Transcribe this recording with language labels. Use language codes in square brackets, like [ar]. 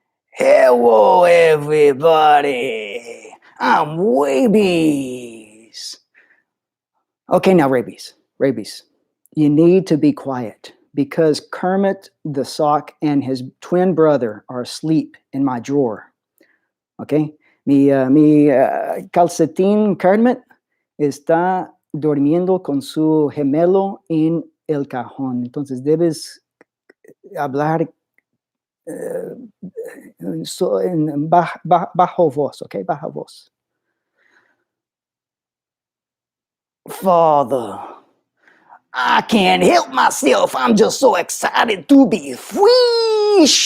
[en] Hello, everybody. I'm Rabies. Okay, now Rabies, you need to be quiet because Kermit the Sock and his twin brother are asleep in my drawer. [es] Okay, mi calcetín Kermit está durmiendo con su gemelo en el cajón. Entonces debes hablar en bajo voz, okay, baja voz. [en] Father, I can't help myself. I'm just so excited to be free.